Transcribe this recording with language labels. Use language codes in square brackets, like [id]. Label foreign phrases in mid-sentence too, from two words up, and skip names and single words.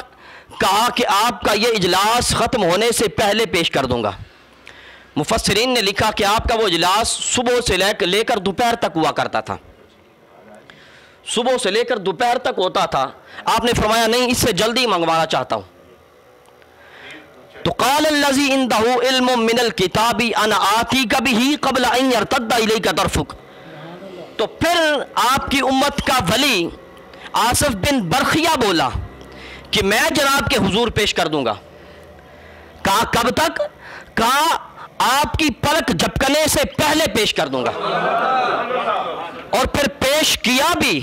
[ur] کہا کہ آپ کا یہ اجلاس ختم ہونے سے پہلے پیش کر دوں گا. مفسرین نے لکھا کہ آپ کا وہ اجلاس صبح سے لے کر دوپہر تک ہوا کرتا تھا، صبح سے لے کر دوپہر تک ہوتا تھا. آپ نے فرمایا نہیں، اس سے جلدی منگوانا چاہتا ہوں. [ar] तो قال الذي عنده علم من الكتاب أنا آتيك به قبل أن يرتد إليك طرفك. [ur] تو پھر آپ کی امت کا ولی آصف بن برخیا بولا کہ میں جناب کے حضور پیش کر دوں گا. کہا کب تک? کہا آپ کی پلک جھپکنے سے پہلے پیش کر دوں گا. اور پھر پیش کیا بھی.